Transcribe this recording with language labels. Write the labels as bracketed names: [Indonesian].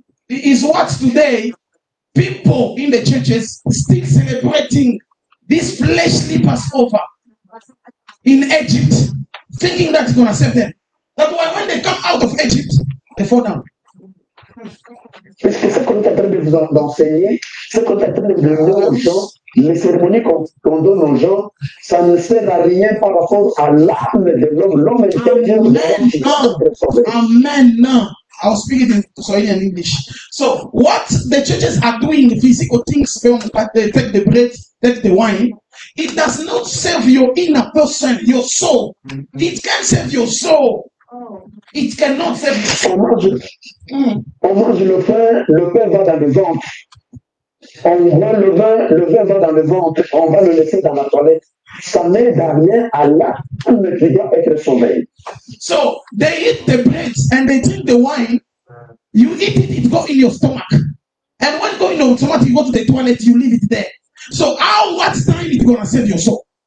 [English] It is what today people in the churches still celebrating this fleshly Passover in Egypt, thinking that it's going to save them. That's why when they come out of Egypt, they fall down. [French] Parce que ce qu'on est en train de vous enseigner, ce qu'on est en train de donner aux gens, les cérémonies qu'on donne aux gens, ça ne sert à rien par rapport à l'âme de l'homme. L'homme est quelqu'un de [English] Amen. No. I'll speak it in Swahili and English. So, what the churches are doing, physical things, they take the bread, take the wine, it does not save your inner person, your soul. It can save your soul. It cannot save your soul. [French] On mange le pain va dans le ventre. On boit le vin va dans le ventre, on va le laisser dans la toilette. Ça n'aide à rien à l'âme qui doit être sauvée. [English] So they eat the bread and they drink the wine. You eat it, it goes in your stomach. And when going in your stomach, you go to the toilet, you leave it there. So what time is gonna save your soul?